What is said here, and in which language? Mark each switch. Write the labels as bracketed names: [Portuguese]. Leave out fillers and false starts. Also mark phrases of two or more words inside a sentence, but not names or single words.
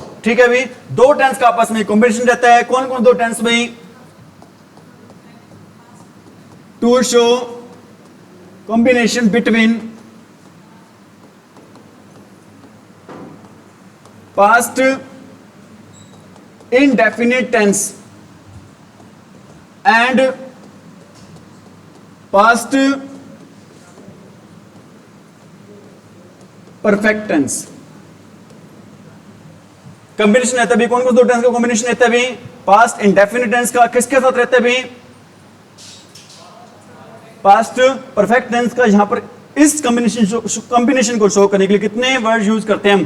[Hindi] ठीक है भी, दो टेंस का आपस में कॉम्बिनेशन रहता है। कौन कौन दो टेंस भाई? [English] to show combination between past indefinite tense and past perfect tense। [Hindi] कॉम्बिनेशन रहता है भी, कौन कौन दो टेंस का कॉम्बिनेशन रहता है भी? [English] past indefinite tense [Hindi] का किसके साथ रहता है भी? [English] past perfect tense [Hindi] का। यहां पर इस कॉम्बिनेशन को शो करने के लिए कितने [English] word use [Hindi] करते हैं हम?